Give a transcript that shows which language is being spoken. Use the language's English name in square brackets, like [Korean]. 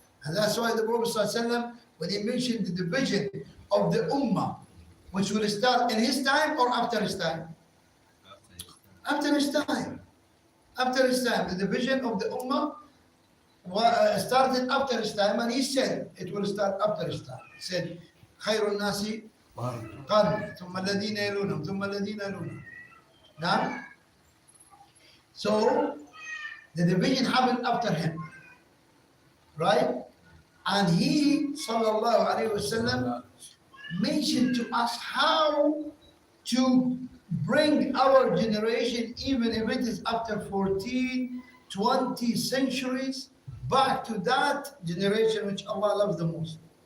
[English] And that's why the Prophet ﷺ, when he mentioned the division of the ummah, which will start in his time or after his time? After his time. After his time. The division of the ummah started after his time, and he said it will start after his time. [Arabic] He said, خير الناس قرن ثم الذين يلونهم ثم الذين يلونهم. [English] Now, so the division happened after him, right? And he, sallallahu alaihi wasallam, mentioned to us how to bring our generation, even if it is after 14, 20 centuries, back to that generation which Allah loves the most.